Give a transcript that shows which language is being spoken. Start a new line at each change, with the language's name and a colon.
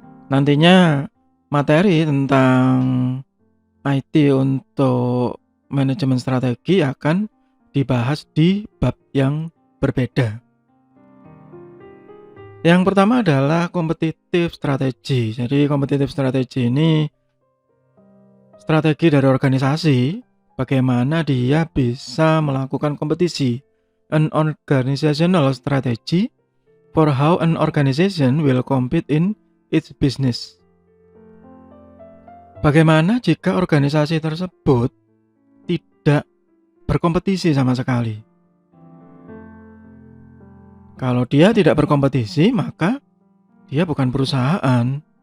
Indonesian: Nantinya materi tentang IT untuk manajemen strategi akan dibahas di bab yang berbeda. Yang pertama adalah competitive strategy. Jadi competitive strategy ini strategi dari organisasi, bagaimana dia bisa melakukan kompetisi.
English: An organizational strategy for how an organization will compete in its business.
Indonesian: Bagaimana jika organisasi tersebut tidak berkompetisi sama sekali? Kalau dia tidak berkompetisi, maka dia bukan perusahaan.